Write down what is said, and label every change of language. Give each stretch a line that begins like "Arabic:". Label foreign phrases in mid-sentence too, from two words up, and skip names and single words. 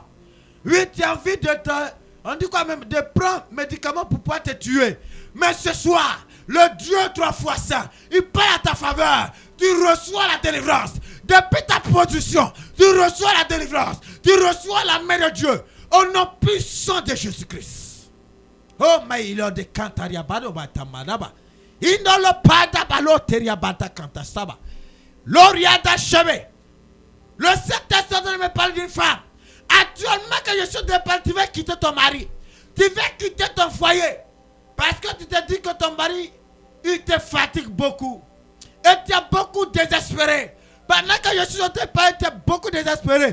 French: Oui, tu as envie de on dit quoi même, de prendre médicaments pour pouvoir te tuer. Mais ce soir, le Dieu 3 fois saint, il parle à ta faveur. Tu reçois la délivrance. Depuis ta position, tu reçois la délivrance. Tu reçois la main de Dieu. Au nom puissant de Jésus-Christ.
English: Oh, my Lord, de Cantaria Bado Batamanaba. Indolo Pada Balo Teria Bata Cantasaba. L'Oriada Chebe.
French: Le Saint-Esprit me parle d'une femme. Actuellement que je suis départ, tu vas quitter ton mari. Tu vas quitter ton foyer. Parce que tu te dis que ton mari, il te fatigue beaucoup. Et tu es beaucoup désespéré. Pendant que je suis en train de parler, tu es beaucoup désespéré.